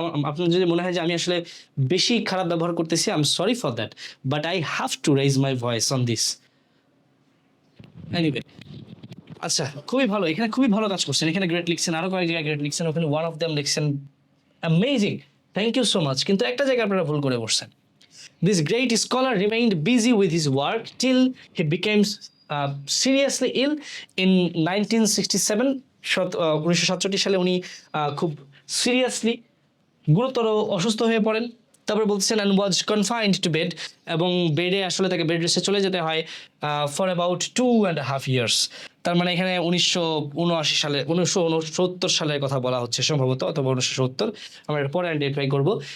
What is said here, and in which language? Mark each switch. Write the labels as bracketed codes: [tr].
[bn] আপনার যদি মনে হয় যে আমি আসলে বেশি খারাপ ব্যবহার করতেছি, [en] I am sorry for that, but I have to raise my voice on this. [bn] Anyway, আচ্ছা, খুবই ভালো, এখানে খুবই ভালো কাজ করছেন, এখানে গ্রেট লিখছেন, আরো কয়েক জায়গায় গ্রেট লিখছেন, ওখানে ওয়ান অফ দেম লিখছেন, amazing, [en] Thank you so much. [bn] কিন্তু একটা জায়গায় আপনারা ভুল করে বসছেন। [en] This great scholar remained busy with his work till he became seriously ill in 1967. [bn] 1967 সালে উনি খুব সিরিয়াসলি গুরুতর অসুস্থ হয়ে পড়েন। তারপর বলছেন [en] and was confined to bed, [bn] এবং বেডে আসলে তাকে বেড রেস্টে চলে যেতে হয় [en] For about 2.5 years। [bn] তার মানে এখানে 1969 সালের কথা বলা হচ্ছে সম্ভবত, অথবা 1970, আমরা এর পরে আইডেন্টিফাই করবো।